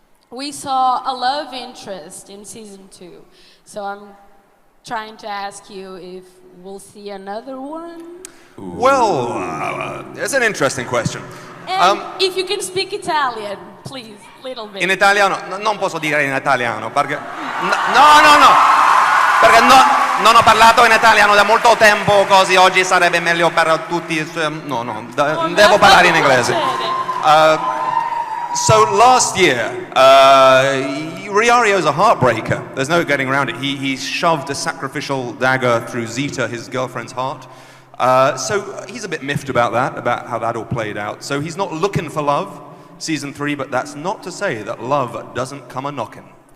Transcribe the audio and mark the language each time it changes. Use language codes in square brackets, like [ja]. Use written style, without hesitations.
[en] We saw a love interest in season 2, so I'm trying to ask you if we'll see another one. Well, it's an interesting question. And if you can speak Italian, please, little bit. [it] In italiano? Non posso dire in italiano, perché... No. Perché non ho parlato in italiano da molto tempo, così oggi sarebbe meglio per tutti... devo parlare in inglese. [en] So last year, Riario's a heartbreaker. There's no getting around it. He shoved a sacrificial dagger through Zita, his girlfriend's heart. So he's a bit miffed about that, about how that all played out. So he's not looking for love, season 3, but that's not to say that love doesn't come a-knocking.